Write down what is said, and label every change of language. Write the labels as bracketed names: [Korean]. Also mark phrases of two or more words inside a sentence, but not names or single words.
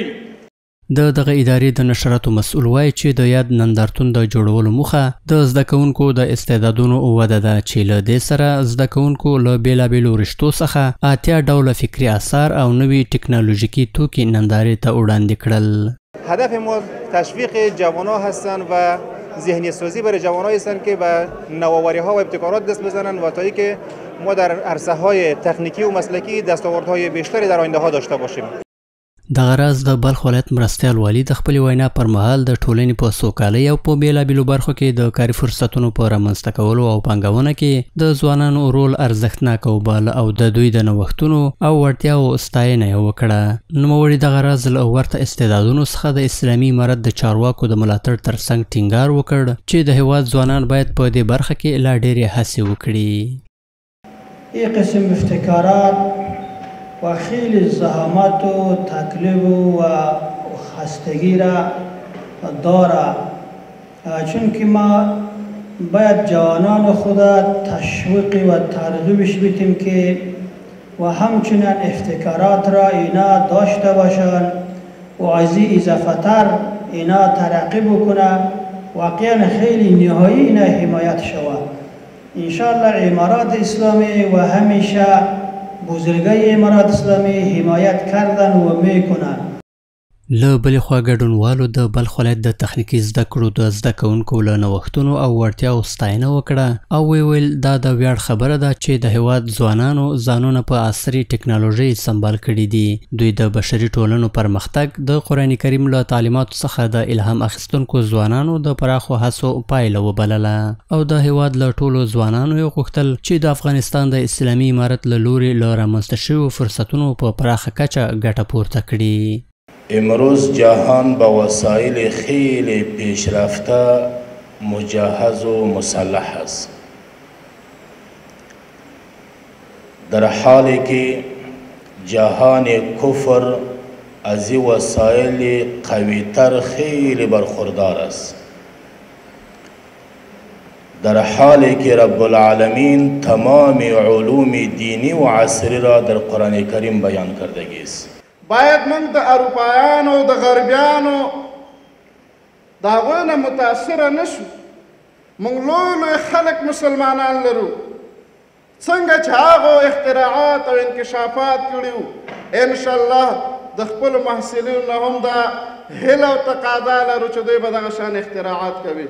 [Pashto] دغه ادارې د نشراتو مسؤل وایي چې د یاد نندارتون د جوړولو موخه د زده کوونکو د استعدادونو وده ده چې له دې سره زده کوونکو له بېلابېلو رشتو څخه 80 ډوله فکري اثار او نوي ټکنالوژیکي توکي نندارې ته وړاندې کړل. [Persian] هدف ما تشویق جوانان هستند و ذهنی سازی برای جوانان هستند که به نوآوری ها و ابتکارات دست بزنند و تا اینکه ما در عرصه های تکنیکی و مسلکی دستاوردهای بیشتری در آینده ها داشته باشیم. [Pashto] دغه راز د بلخ ولایت مرستیال والی د خپل وینا پر مهال د ټولنې په سوکالۍ او په بیلابېلو برخو کې د کاري فرصتونو په رامنځته کولو او پانګونه کې د ځوانانو رول ارزښتناک وباله او د دوی د نوښتونو او وړتیاو ستاینه یې وکړه. نوموړي دغه راز له ورته استعدادونو څخه د اسلامي امارت د چارواکو د ملاتړ ترڅنګ ټینګار وکړ چې د هیواد ځوانان باید په دې برخه کې لا ډېرې هڅې وکړي. [Persian] این قسم ابتکارات و خیلی زحمت و تکلیف و خستگی را داره چون که ما باید جوانان خود تشویق و ترغیبش بدیم که و همچنین ابتکارات را اینا داشته باشند و از این اضافه تر اینا ترقی بکنه واقعا خیلی نهایی اینا حمایت شود. انشاءالله امارات اسلامی و همیشه بزرگای امارات اسلامی حمایت کردن و میکنن. [Pashto] له بلې خوا ګډونوالو د بلخ ولایت د تخنیکي زده کړو د زده کوونکو له نوښتونو او وړتیاو ستاینه وکړه او ویل دا د ویاړ خبره ده چې د هیواد ځوانانو ځانونه په عصري ټکنالوژۍ سمبال کړي دي. دوی د بشري ټولنو پرمختګ د قرآن کریم له تعلیماتو څخه د الهام اخیستونکو ځوانانو د پراخو هڅو پایله وبلله او د هیواد له ټولو ځوانانو یې غوښتل چې د افغانستان د اسلامي امارت له لوري له رامنځته شویو فرصتونو په پراخه کچه ګټه پورته کړي. [Persian] امروز جهان با وسایل خیلی پیشرفته مجهز و مسلح است. در حالی که جهان کفر از این وسایل قویتر خیلی برخوردار است. در حالی که رب العالمین تمام علوم دینی و عصری را در قرآن کریم بیان کردگی است. [Pashto] باید موږ د اروپایانو د غربیانو د هغوی نه متاثره نه شو. موږ لوی خلک مسلمانان لرو څنګه چې هغو اختراعات او انکشافات کړي وو انشاءالله د خپلو محصلینو نه هم دا هیله او تقاضا لرو چې دوی به دغه شان اختراعات کوي.